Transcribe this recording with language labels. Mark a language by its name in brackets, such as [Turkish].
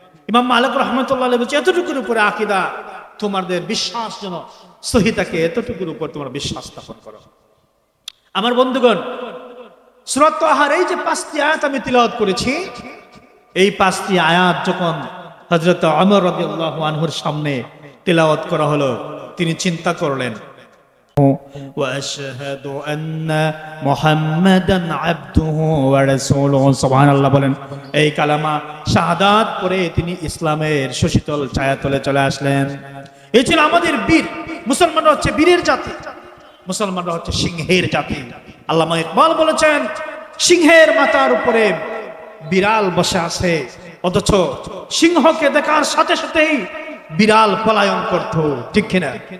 [Bangla] ইমাম মালিক রাহমাতুল্লাহ আলাইহি বলেছেন এতটুকুর উপরে আকীদা তোমাদের বিশ্বাস যেন সহি থাকে, এতটুকুর উপর তোমরা বিশ্বাস স্থাপন করো। আমার বন্ধুগণ, সূরা তাহার এই যে 5টি আয়াত আমি তিলাওয়াত করেছি, এই 5টি আয়াত যখন হযরত ওমর রাদিয়াল্লাহু আনহুর সামনে তিলাওয়াত করা হলো, তিনি চিন্তা করলেন [Arabic] وأشهد أن محمدا عبده ورسوله [Bangla] সুবহানাল্লাহ বলেন। এই কালামা শাহাদাত পড়ে তিনি ইসলামের সুশীতল ছায়াতলে চলে আসলেন। এই ছিল আমাদের বীর। মুসলমানরা হচ্ছে বীরের জাতি, মুসলমানরা হচ্ছে সিংহের জাতি। আল্লামা ইকবাল বলেছেন, সিংহের মাথার উপরে বিড়াল বসে আছে, অথচ সিংহকে দেখার সাথে সাথেই বিড়াল পলায়ন করত। ঠিক কিনা?